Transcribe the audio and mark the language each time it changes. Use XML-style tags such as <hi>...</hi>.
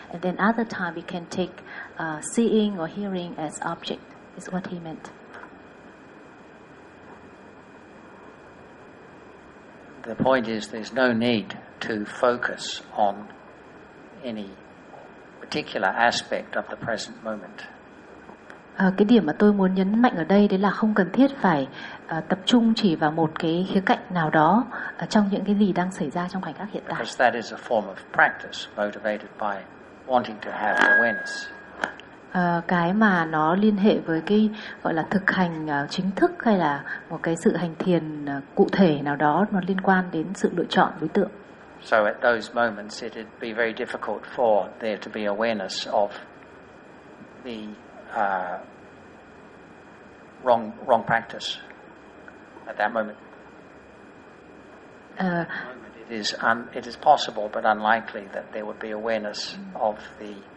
<en>And then other time we can take seeing or hearing as object. Is what he meant. The point is there's no need to focus on any particular aspect of the present moment.</en> <vi>Cái điểm mà tôi muốn nhấn mạnh ở đây đấy là không cần thiết phải tập trung chỉ vào một cái khía cạnh nào đó trong những cái gì đang xảy ra trong khoảnh khắc hiện tại.</vi> <en>Because that is a form of practice motivated by wanting to have awareness.</en> <vi>Cái mà nó liên hệ với cái gọi là thực hành chính thức hay là một cái sự hành thiền cụ thể nào đó nó liên quan đến sự lựa chọn đối tượng.</vi> <en>So at those moments it would be very difficult for there to be awareness of the wrong practice at that moment. It is possible but unlikely that there would be awareness of the</en>